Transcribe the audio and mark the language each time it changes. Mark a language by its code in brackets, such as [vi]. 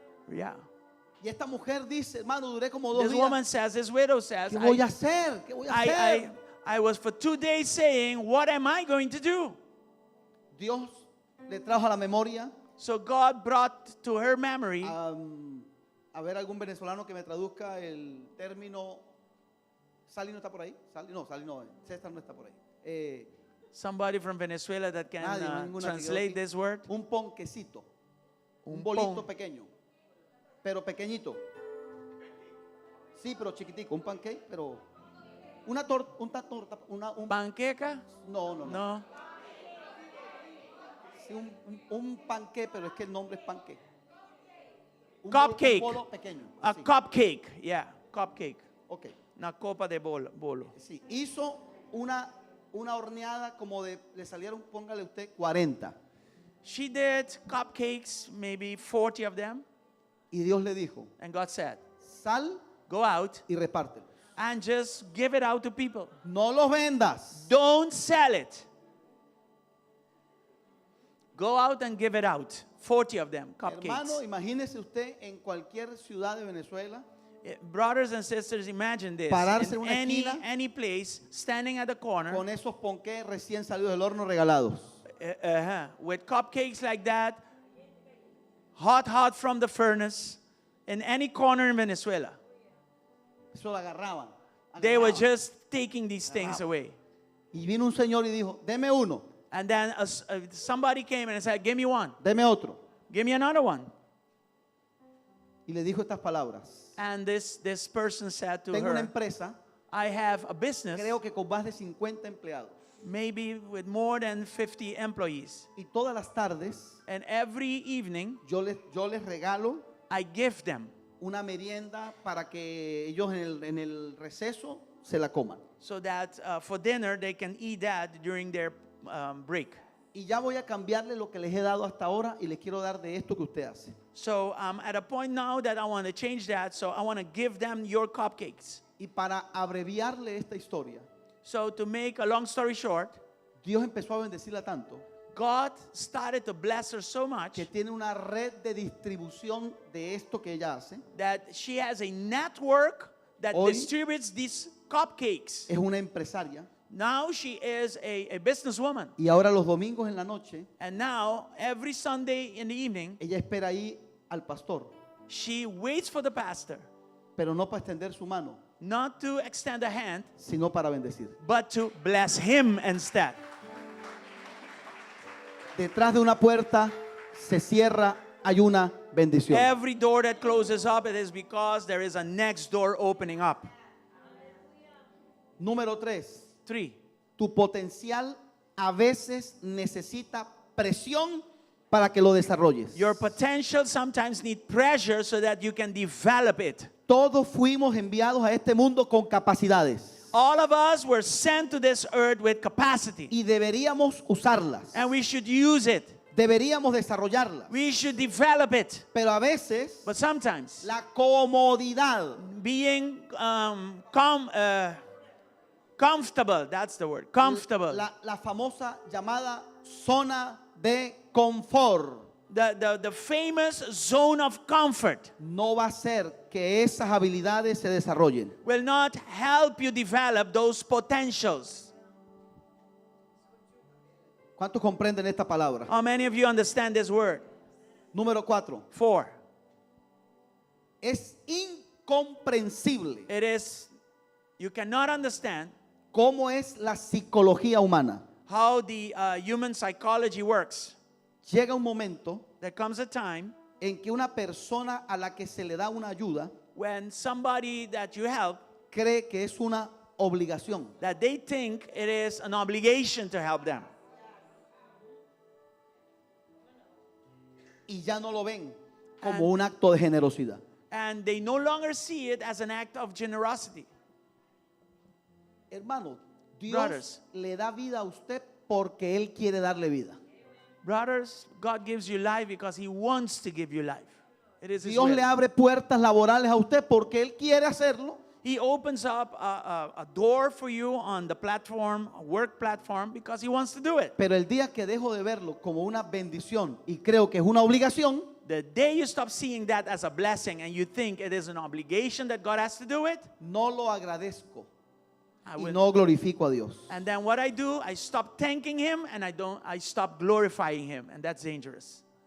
[en] Yeah. [es] Y esta mujer dice, hermano, duré como 2 [en] This [es] días. [en] woman says, this widow says, [es] ¿Qué voy a hacer? ¿Qué voy a hacer? [en] I was for 2 days saying, what am I going to do? [es] Dios le trajo a la memoria. [en] So God brought to her memory. [es] A ver, algún venezolano que me traduzca el término. Sally no está por ahí. Sally no. César no está por ahí. [en] Somebody from Venezuela that can [es] Nadie, ninguna [en] translate [es] que- [en] this word. [es] Un ponquecito. Un Un bolito pequeño. Pero pequeñito. Sí, pero chiquitico. Un pancake, pero. Una torta. Un Panqueca? no. No. Sí, un panqué, pero es que el nombre es panqué. [en] Cupcake. [es] Un bolo pequeño. A así. [en] cupcake. Yeah, cupcake. Ok. [es] Una copa de bolo. Sí. Hizo una horneada como de, le salieron, póngale usted, 40. [en] She did cupcakes, maybe 40 of them. [es] Y Dios le dijo, [en] And God said, [es] sal [en] go out [es] y repártelo. [en] and just give it out to people. [es] No los vendas. [en] Don't sell it. Go out and give it out. 40 of them, [es] Hermano, [en] cupcakes. [es] imagínese usted en cualquier ciudad de Venezuela, [en] Brothers and sisters, imagine this. [es] Pararse en [en] In [es] una esquina [en] any place, standing at the corner, [es] con esos ponqués recién salidos del horno regalados. [en] with cupcakes like that, hot from the furnace, in any corner in Venezuela. [es] Eso lo agarraban. [en] They were [es] agarraban. [en] just taking these things away. [es] Y vino un señor y dijo, deme uno, [en] And then somebody came and said, give me one. [es] deme otro. [en] Give me another one. [es] Y le dijo estas palabras. [en] And this person said to [es] Tengo una [en] her, [es] empresa, [en] I have a business, [es] creo que con más de 50 empleados. [en] maybe with more than 50 employees. [es] Y todas las tardes [en] And every evening, [es] yo les regalo [en] I give them [es] una merienda para que ellos en el receso se la coman. [en] so that for dinner they can eat that during their break. [es] Y ya voy a cambiarle lo que les he dado hasta ahora y les quiero dar de esto que usted hace. [en] So I'm at a point now that I want to change that. So I want to give them your cupcakes. [es] Y para abreviarle esta historia, [en] So to make a long story short, [es] Dios empezó a bendecirla tanto [en] God started to bless her so much [es] que tiene una red de distribución de esto que ella hace. [en] that she has a network that [es] Hoy- [en] distributes these cupcakes. [es] Es una empresaria [en] Now she is a businesswoman. [es] y ahora los domingos en la noche [en] And now every Sunday in the evening, [es] ella espera ahí al pastor, [en] she waits for the pastor, [es] pero no para extender su mano, [en] not to extend a hand, [es] sino para bendecir. [en] but to bless him instead. [es] Detrás de una puerta se cierra, hay una bendición. [en] Every door that closes up, it is because there is a next door opening up. [es] Número 3, [en] 3. [es] tu potencial a veces necesita presión para que lo desarrolles. [en] Your potential sometimes need pressure so that you can develop it. [es] Todos fuimos enviados a este mundo con capacidades [en] All of us were sent to this earth with capacity, [es] y deberíamos usarlas, [en] and we should use it. [es] deberíamos desarrollarlas, [en] We should develop it. [es] pero a veces [en] But sometimes [es] la comodidad [en] being comfortable, that's the word, comfortable. [es] la famosa llamada zona de confort [en] The famous zone of comfort [es] no va a hacer que esas habilidades se desarrollen. [en] will not help you develop those potentials. [es] ¿Cuántos comprenden esta palabra? [en] How many of you understand this word? [es] Número 4. [en] 4. [es] Es incomprensible [en] It is, you cannot understand [es] cómo es la psicología humana. [en] how the human psychology works. [es] Llega un momento [en] There comes a time [es] en que una persona a la que se le da una ayuda [en] when somebody that you help, [es] cree que es una obligación. [en] that they think it is an obligation to help them. [es] Y ya no lo ven como un acto de generosidad. [en] And they no longer see it as an act of generosity. [es] Hermano, Dios [en] Brothers. [es] le da vida a usted porque Él quiere darle vida. [en] Brothers, God gives you life because He wants to give you life. It is His [es] Dios [en] will. [es] le abre puertas laborales a usted porque Él quiere hacerlo. [en] He opens up a door for you on the platform, a work platform, because He wants to do it. [es] Pero el día que dejo de verlo como una bendición y creo que es una obligación, [en] The day you stop seeing that as a blessing and you think it is an obligation that God has to do it, [es] no lo agradezco [en] I [es] y [en] will. [es] no glorifico a Dios. [en] And then what I do, I stop thanking Him and I stop glorifying Him, and that's dangerous.